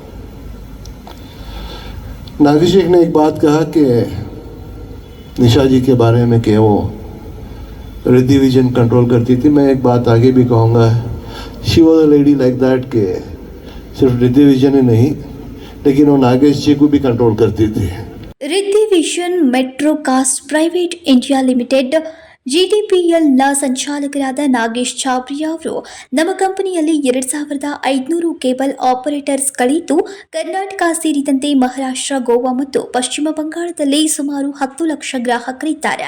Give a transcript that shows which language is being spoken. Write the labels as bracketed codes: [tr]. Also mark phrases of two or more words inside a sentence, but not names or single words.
[hi] नागेश जी ने एक बात कहा कि निशा जी के बारे में कि वो रिद्धि विजन कंट्रोल करती थी. मैं एक बात आगे भी कहूँगा, [en] she was a lady like that [hi] के सिर्फ रिद्धि विजन ही नहीं, लेकिन वो नागेश जी को भी कंट्रोल करती थी. [kn] रिद्धि विजन मेट्रोकास्ट ಪ್ರೈವೇಟ್ ಇಂಡಿಯಾ ಲಿಮಿಟೆಡ್ ಜಿಟಿಪಿಎಲ್ನ ಸಂಚಾಲಕರಾದ ನಾಗೇಶ್ ಚಾಬ್ರಿಯಾ ಅವರು ನಮ್ಮ ಕಂಪನಿಯಲ್ಲಿ 2500 ಕೇಬಲ್ ಆಪರೇಟರ್ಸ್ಗಳಿದ್ದು ಕರ್ನಾಟಕ ಸೇರಿದಂತೆ ಮಹಾರಾಷ್ಟ್ರ, ಗೋವಾ ಮತ್ತು ಪಶ್ಚಿಮ ಬಂಗಾಳದಲ್ಲಿ ಸುಮಾರು 10 ಲಕ್ಷ ಗ್ರಾಹಕರಿದ್ದಾರೆ.